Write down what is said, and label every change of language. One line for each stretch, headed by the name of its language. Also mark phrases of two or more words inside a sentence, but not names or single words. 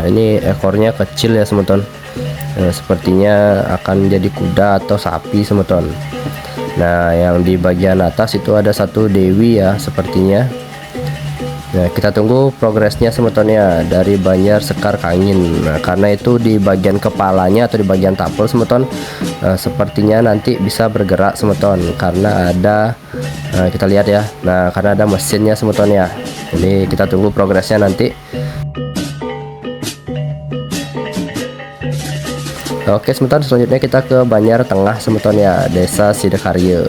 Indonesian: Ini ekornya kecil ya semeton. Sepertinya akan jadi kuda atau sapi semeton. Nah yang di bagian atas itu ada satu dewi ya sepertinya. Nah kita tunggu progresnya semeton ya dari Banjar Sekar Kangin. Nah karena itu di bagian kepalanya atau di bagian tapel semeton, sepertinya nanti bisa bergerak semeton karena ada kita lihat ya. Nah karena ada mesinnya semeton ya. Jadi kita tunggu progresnya nanti. Oke semeton, selanjutnya kita ke Banjar Tengah semeton ya, Desa Sidakarya.